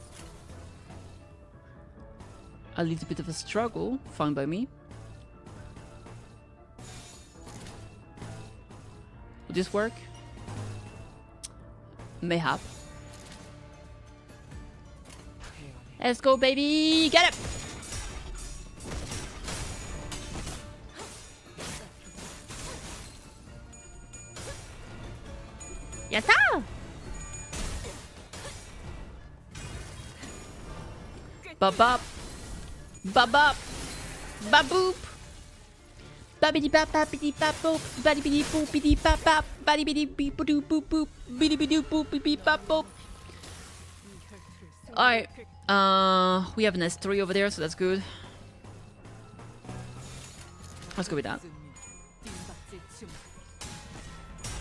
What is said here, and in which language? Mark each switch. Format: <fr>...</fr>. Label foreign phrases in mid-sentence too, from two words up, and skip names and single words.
<en>A little bit of a struggle, fine by me. Will this work? Mayhap. Let's go, baby! Get it! Yatta! Ba-bop. Ba-bop. Ba-boop! Babidi-bap-bap-bidi-bap-boop, badibidi-boop-bidi-bap-bap, badibidi-beep-a-doop-boop-boop, bidi-bidi-boop-bidi-bap-boop. Alright. We have an S3 over there, so that's good. Let's go with that.</en>